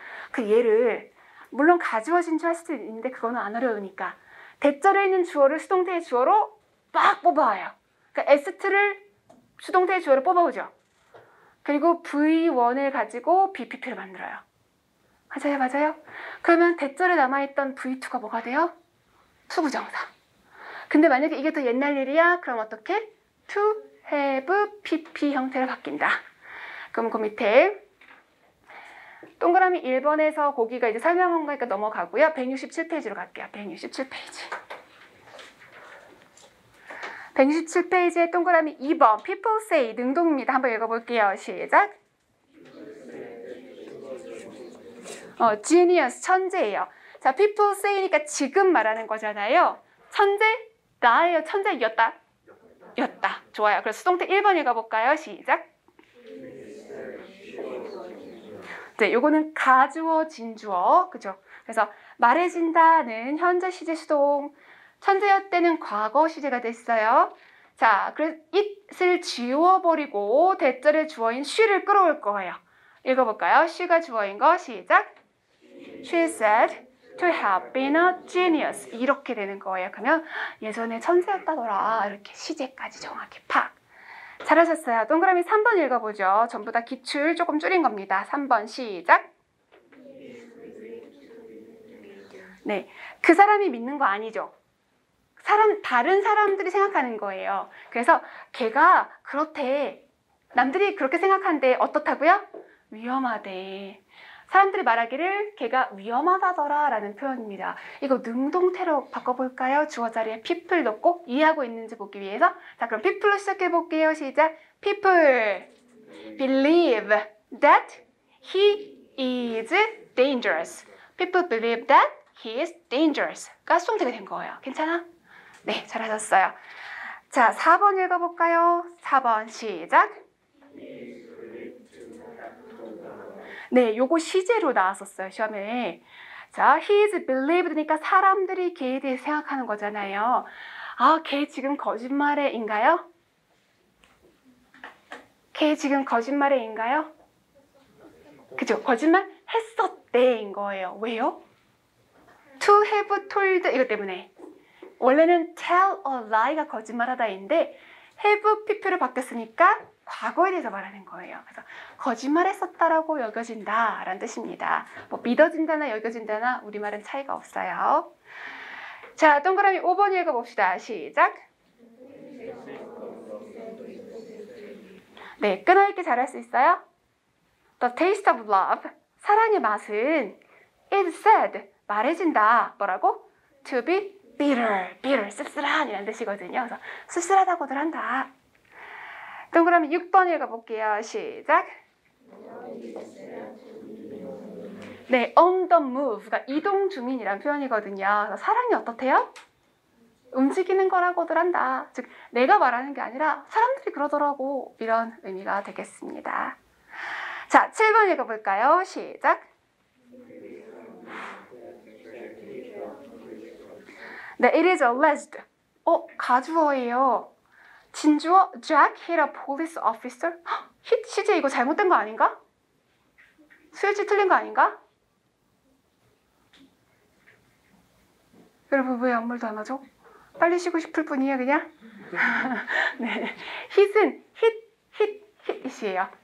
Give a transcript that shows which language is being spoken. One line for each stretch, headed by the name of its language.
Korean: 그 얘를 물론 가주어 진주할 수도 있는데 그거는 안 어려우니까 대절에 있는 주어를 수동태의 주어로 막 뽑아와요. 그러니까 S2를 수동태의 주어로 뽑아오죠. 그리고 V1을 가지고 BPP를 만들어요. 맞아요. 그러면 대절에 남아있던 V2가 뭐가 돼요? 투부정사. 근데 만약에 이게 더 옛날 일이야? 그럼 어떻게?
English: to, have, PP
Korean: 형태로 바뀐다. 그럼 그 밑에 동그라미 1번에서 거기가 이제 설명한 거니까 넘어가고요. 167페이지로 갈게요. 167페이지. 167페이지에 동그라미 2번
English: people say
Korean: 능동입니다. 한번 읽어볼게요. 시작. genius 천재예요. 자, people say니까 지금 말하는 거잖아요. 천재? 나예요. 천재였다. 였다. 좋아요. 그래서 수동태 1번 읽어볼까요? 시작. 네, 요거는 가주어, 진주어. 그죠? 그래서 말해진다는 현재 시제 수동. 천재였대는 과거 시제가 됐어요. 자, 그래서 it을 지워버리고 대절의 주어인 she를 끌어올 거예요. 읽어볼까요? she가 주어인 거 시작.
English: She said to have been a genius.
Korean: 이렇게 되는 거예요. 그러면 예전에 천재였다더라. 이렇게 시제까지 정확히 팍. 잘하셨어요. 동그라미 3번 읽어보죠. 전부 다 기출 조금 줄인 겁니다. 3번 시작. 네, 그 사람이 믿는 거 아니죠. 다른 사람들이 생각하는 거예요. 그래서 걔가 그렇대. 남들이 그렇게 생각한데 어떻다고요? 위험하대. 사람들이 말하기를 걔가 위험하다더라 라는 표현입니다. 이거 능동태로 바꿔볼까요? 주어 자리에 people 넣고 이해하고 있는지 보기 위해서. 자, 그럼 people로 시작해 볼게요. 시작.
English: People believe that he is dangerous. People believe that he is dangerous.
Korean: 가 수동태가 된 거예요. 괜찮아? 네, 잘하셨어요. 자, 4번 읽어볼까요? 4번 시작. 네, 요거 시제로 나왔었어요, 시험에. 자,
English: he is believed
Korean: 니까 사람들이 걔에 대해 생각하는 거잖아요. 아, 걔 지금 거짓말에인가요? 걔 지금 거짓말에인가요? 그죠? 거짓말 했었대인 거예요. 왜요?
English: to have told
Korean: 이것 때문에. 원래는
English: tell a lie
Korean: 가 거짓말하다인데 have pp를 바뀌었으니까 과거에 대해서 말하는 거예요. 그래서 거짓말했었다라고 여겨진다라는 뜻입니다. 뭐 믿어진다나 여겨진다나 우리말은 차이가 없어요. 자, 동그라미 5번 읽어봅시다. 시작. 네, 끊어읽기 잘할 수 있어요?
English: The taste of love,
Korean: 사랑의 맛은
English: is said,
Korean: 말해진다. 뭐라고?
English: To be bitter,
Korean: 씁쓸한 이라는 뜻이거든요. 그래서 씁쓸하다고들 한다. 동그라미 6번 읽어볼게요. 시작. 네,
English: on the move
Korean: 가 이동 중인이라는 표현이거든요. 그래서 사랑이 어떻대요? 움직이는 거라고들 한다. 즉, 내가 말하는 게 아니라 사람들이 그러더라고. 이런 의미가 되겠습니다. 자, 7번 읽어볼까요? 시작.
English: 네, it is alleged.
Korean: 가주어예요.
English: 진주어 Jack hit a police officer.
Korean: hit 시제 이거 잘못된 거 아닌가? 수일치 틀린 거 아닌가? 여러분 왜 아무 말도 안 하죠? 빨리 쉬고 싶을 뿐이에요 그냥? 네, hit은 hit이에요.